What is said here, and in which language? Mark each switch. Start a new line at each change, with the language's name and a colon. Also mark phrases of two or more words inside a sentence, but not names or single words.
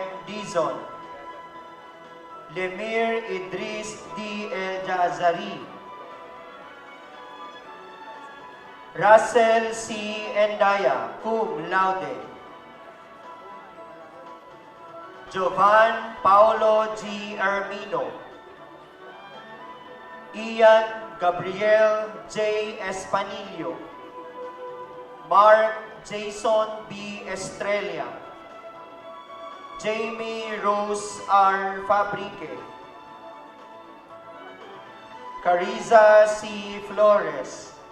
English: Dizon, Lemir Idris D. El Jazari, Russell C. Endaya,
Latin: cum laude,
English: Jovan Paulo G. Armino, Ian Gabriel J. Espanillo, Mark Jason B. Estrella, Jamie Rose R. Fabrique, Cariza C. Flores.